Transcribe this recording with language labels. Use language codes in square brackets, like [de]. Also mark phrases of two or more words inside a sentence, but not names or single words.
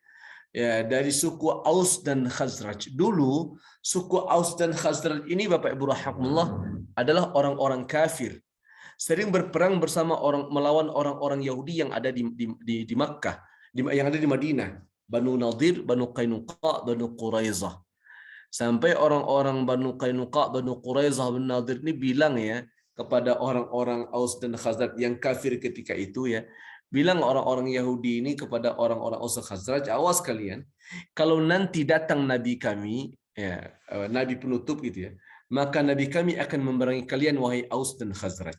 [id] Ya, dari suku Aus dan Khazraj. Dulu suku Aus dan Khazraj ini, Bapak Ibu rahimakumullah, adalah orang-orang kafir. sering berperang bersama melawan orang-orang Yahudi yang ada di Makkah, yang ada di Madinah, Banu Nadir, Banu Qainuqa, Banu Quraizah. Sampai orang-orang Banu Qainuqa, Banu Quraizah, Banu Nadir ini bilang ya kepada orang-orang Aus dan Khazraj yang kafir ketika itu ya, bilang orang-orang Yahudi ini kepada orang-orang Aus dan Khazraj, awas kalian, kalau nanti datang Nabi kami, ya, Nabi penutup gitu ya, maka Nabi kami akan memerangi kalian wahai Aus dan Khazraj.